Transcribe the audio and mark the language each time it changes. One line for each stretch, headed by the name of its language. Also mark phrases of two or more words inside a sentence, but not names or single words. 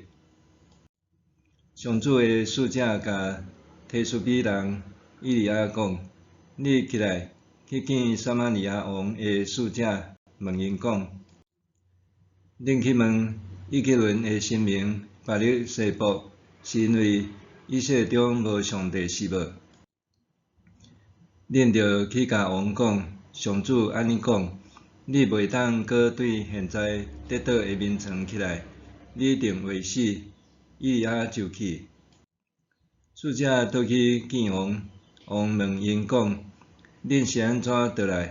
Min Nan Chinese: 上主的使者甲提斯比人以利亚讲：“你起来，去见撒玛利亚王的使者，问因讲：恁去问以革伦的神明巴力西卜，是因为以色列中无上帝是无？恁着去甲王讲：上主安尼讲，你袂当搁对现在跌倒的眠床起来，你定会死。” 以利亚就去。使者倒去见王，王问因讲：“恁是安怎倒来？”